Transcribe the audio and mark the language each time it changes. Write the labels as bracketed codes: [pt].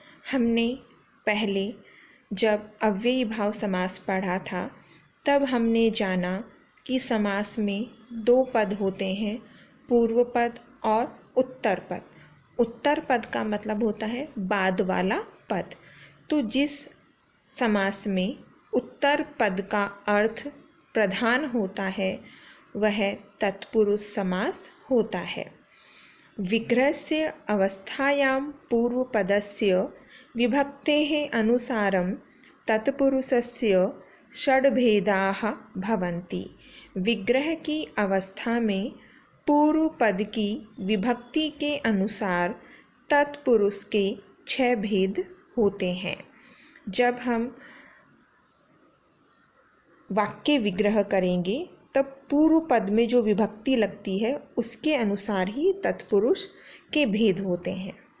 [hi] हमने पहले जब अव्ययी भाव समास पढ़ा था तब हमने जाना कि समास में दो पद होते हैं, पूर्व पद और उत्तर पद। उत्तर पद का मतलब होता है बाद वाला पद। तो जिस समास में उत्तर पद का अर्थ प्रधान होता है वह तत्पुरुष समास होता है। [sa] विग्रहस्य अवस्थायां पूर्वपदस्य विभक्तेः अनुसारं तत्पुरुषस्य षड्भेदाः भवन्ति। [hi] विग्रह की अवस्था में पूर्व पद की विभक्ति के अनुसार तत्पुरुष के 6 भेद होते हैं। जब हम वाक्य विग्रह करेंगे तब पूर्व पद में जो विभक्ति लगती है उसके अनुसार ही तत्पुरुष के भेद होते हैं।